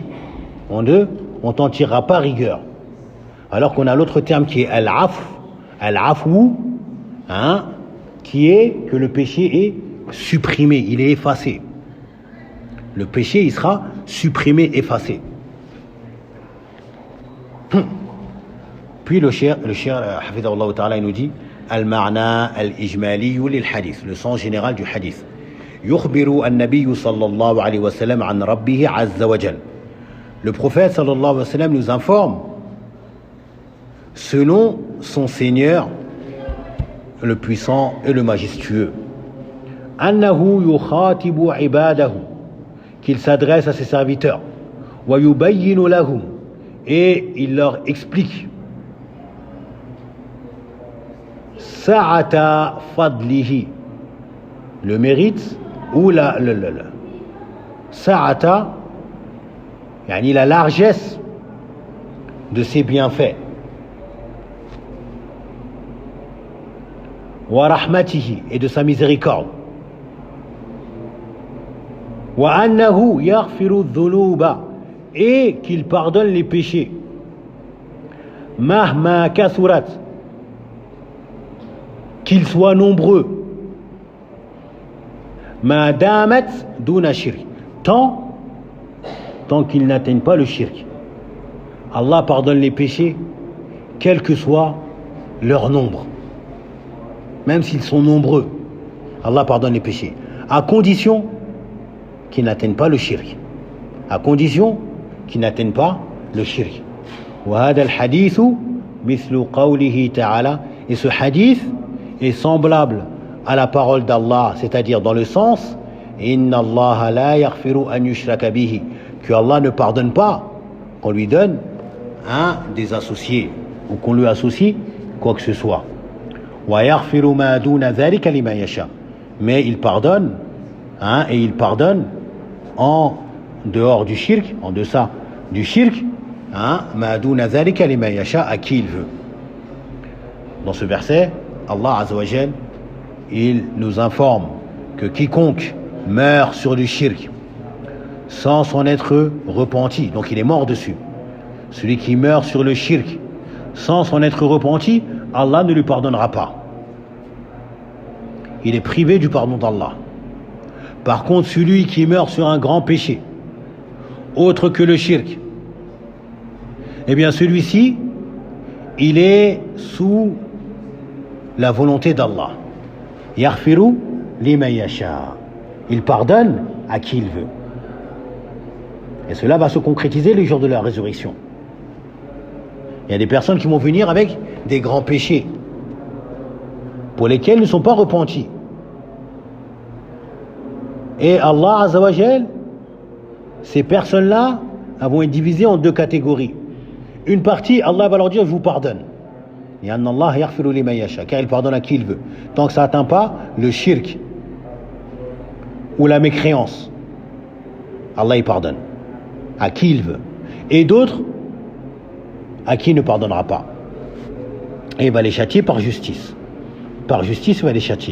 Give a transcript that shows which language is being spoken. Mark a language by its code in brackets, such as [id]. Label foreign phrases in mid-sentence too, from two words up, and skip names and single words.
[fr] On t'en tirera pas rigueur. Alors qu'on a l'autre terme qui est al-afou, qui est que le péché est supprimé, il est effacé. Le péché, il sera supprimé, effacé. Puis le cher [ar] حفظه الله تعالى, [fr] il nous dit [ar] المعنى الإجمالي للحديث, [fr] le sens général du hadith. [ar] يخبر النبي صلى الله عليه وسلم عن ربه عز وجل. [fr] Le prophète [ar] صلى الله عليه وسلم [fr] nous informe selon son Seigneur le puissant et le majestueux. [ar] أنه يخاطب عباده, [fr] qu'il s'adresse à ses serviteurs. [ar] ويبين لهم, [fr] et il leur explique. [ar] سعة فضله, [fr] le mérite ou Sa'ata, yani la largesse de ses bienfaits. [ar] ورحمته, [fr] et de sa miséricorde. [ar] وأنه يغفر ذنوبا, [fr] et qu'il pardonne les péchés. [ar] مهما كثرت, [fr] qu'ils soient nombreux. [ar] ما دامت دون شرك, [fr] tant qu'ils n'atteignent pas le shirk. Allah pardonne les péchés, quel que soit leur nombre. Même s'ils sont nombreux, Allah pardonne les péchés, à condition qu'ils n'atteignent pas le shirk. À condition qu'ils n'atteignent pas le shirk. [ar] وهذا الحديث مثل قوله تعالى, [fr] et ce hadith est semblable à la parole d'Allah, c'est-à-dire dans le sens [ar] إن الله لا يغفر أن يشرك به, [fr] que Allah ne pardonne pas qu'on lui donne des associés ou qu'on lui associe quoi que ce soit. [ar] ويغفر ما دون ذلك لمن يشاء, [fr] mais il pardonne et il pardonne en dehors du shirk, en deçà du shirk, [ar] ما دون ذلك لمن يشاء, [fr] à qui il veut. Dans ce verset, Allah [ar] عز وجل, [fr] il nous informe que quiconque meurt sur du shirk sans s'en être repenti, donc il est mort dessus. Celui qui meurt sur le shirk sans s'en être repenti, Allah ne lui pardonnera pas. Il est privé du pardon d'Allah. Par contre, celui qui meurt sur un grand péché, autre que le shirk, eh bien celui-ci, il est sous la volonté d'Allah. [ar] يغفر لمن يشاء, [fr] il pardonne à qui il veut. Et cela va se concrétiser le jour de la résurrection. Il y a des personnes qui vont venir avec des grands péchés pour lesquels ils ne sont pas repentis. Et Allah [ar] عز وجل, [fr] ces personnes-là vont être divisées en deux catégories. Une partie, Allah va leur dire, je vous pardonne. [ar] الله يغفر لمن يشاء, [fr] car il pardonne à qui il veut. Tant que ça n'atteint pas le shirk ou la mécréance, Allah il pardonne à qui il veut. Et d'autres, à qui il ne pardonnera pas. Et il va les châtier par justice. Par justice, il va les châtier.